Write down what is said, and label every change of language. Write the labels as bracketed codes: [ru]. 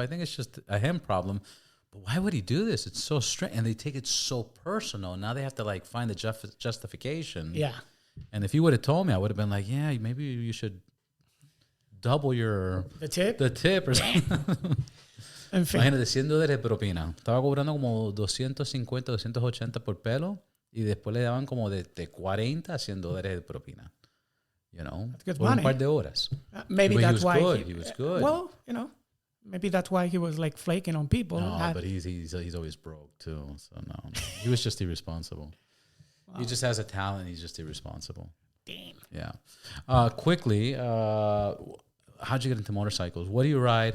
[en] I think it's just a him problem. But why would he do this? It's so strange. And they take it so personal. Now they have to like find the justification. Yeah. And if you would have told me, I would have been like, yeah, maybe you should double the tip or something. [es] En fin. Imagínate, $100 de propina. Estaba cobrando como 250, 280 por pelo, y después le daban como de 40 a $100 de propina. [en] That's good [es] por [en] money. [es] Un par de horas. [en] Maybe that's why he was good. Well, maybe that's why he was like flaking on people. No, but he's always broke too. So no. He was just irresponsible. Wow. He just has a talent. He's just irresponsible. Damn. Yeah. Quickly, how'd you get into motorcycles? What do you ride?